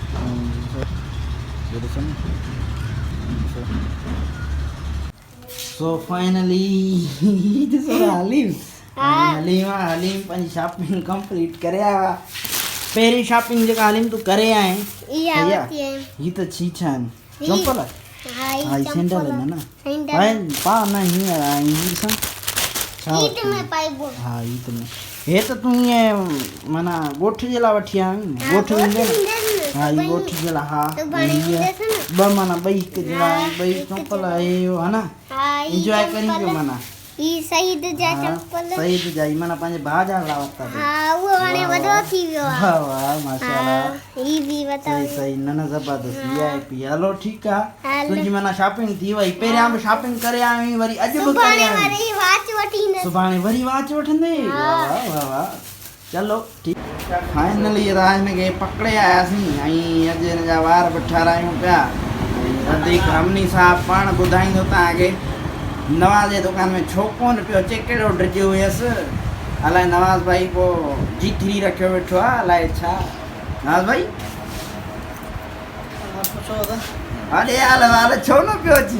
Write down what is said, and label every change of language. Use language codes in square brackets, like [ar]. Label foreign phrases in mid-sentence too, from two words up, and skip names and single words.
[sd] ॾिसो न सो फाइनली ॾिसो हलीम हलीम पंहिंजी [en] shopping complete [sd] करे आयो आहे। पहिरीं शॉपिंग जेका हलीम तूं करे आएं ही त छीछा आहिनि चंपल। हाँ ही सैंडल है ना पा ना ही ॾिसां छा हाँ ईद में हे त तूं ईअं माना ॻोठ जे लाइ वठी आहीं। ॻोठ वेंदे न? हाँ ही ॻोठ जे लाइ। हा ॿ माना ॿई हिकु जे लाइ ॿई चंपल हे है ना इंजॉय करी पियो माना। ई शहीद जा चंपल शहीद जा माना पंहिंजे भाउ जा लाइ वरिता। हाँ वो हाणे वॾो थी वियो आहे। वाह वाह माशाल्लाह ई बि वरिता सही न न ज़बरदस्त इहा आहे पई। हलो ठीकु आहे तुंहिंजी माना शॉपिंग थी वई। पहिरियां बि शॉपिंग करे आहीं वरी अॼु बि करे आहीं। वाच वठी सुभाणे वरी वाच वठंदे? वाह वाह वाह चलो ठीक। फाइनली राज हिनखे पकड़े आयासीं ऐं अॼु हिन जा वार बि ठारायूं पिया वधीक रमनी साहब पाण ॿुधाईंदो तव्हांखे नवाज़ जे दुकान में छो कोन पियो अचे कहिड़ो ड्रिजो हुयसि अलाए नवाज़ भाई पोइ जीथरी रखियो वेठो आहे अलाए छा नवाज़ भाई अरे हाल हाल छो न पियो अची